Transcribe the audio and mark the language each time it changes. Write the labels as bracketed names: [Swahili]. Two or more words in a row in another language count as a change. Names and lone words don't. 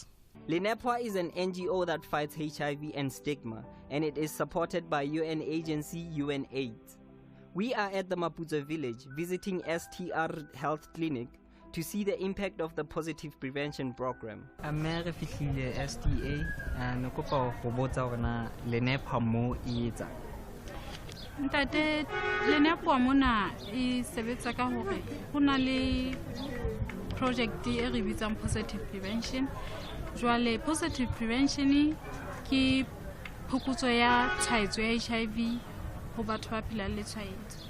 [English] LENEPWA is an NGO that fights HIV and stigma, and it is supported by UN agency UNAIDS. We are at the Maputo village visiting STR Health Clinic to see the impact of the positive prevention program. [Southern Sotho] Ame re fihlile STA no kopa go botsa hore na LENEPWA mo e etsa. Ntate lenapo mona e sebetsa ka hore ho na le project e re bitsang [English] positive prevention. [Southern Sotho] Jwale [English] positive prevention [Southern Sotho] ke phokotso ya tshwaetso ya HIV ho batho ba phelang le tshwaetso.